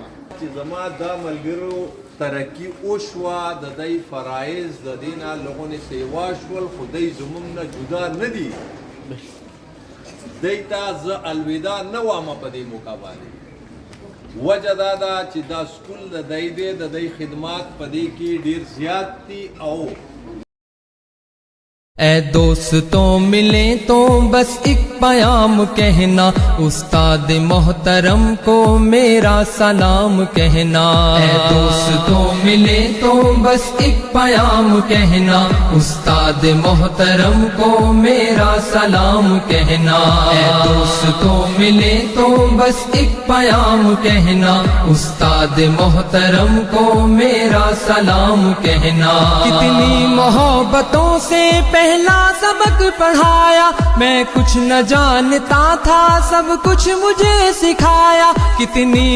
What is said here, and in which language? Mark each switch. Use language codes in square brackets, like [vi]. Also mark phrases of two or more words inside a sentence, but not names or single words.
[ps] چې زما دا ملګرو ترقی وشوه د دی فرایض د دې نه لغونې سیوا شول خو دی زموږ نه جدا نه دي دی ته زه الوداع نه وامه په دې موقع باندې وجه دا ده چې دا سکول د دی دی د دی خدمات په دې کې ډېر زیات دي او [ur] اے دوستوں ملیں تو بس ایک پیام کہنا استاد محترم کو میرا سلام کہنا اے دوستوں ملیں تو بس ایک پیام کہنا استاد محترم کو میرا سلام کہنا اے دوستوں ملیں تو بس ایک پیام کہنا استاد محترم کو میرا سلام کہنا کتنی محبتوں سے پہلا سبق پڑھایا میں کچھ نہ جانتا تھا سب کچھ مجھے سکھایا کتنی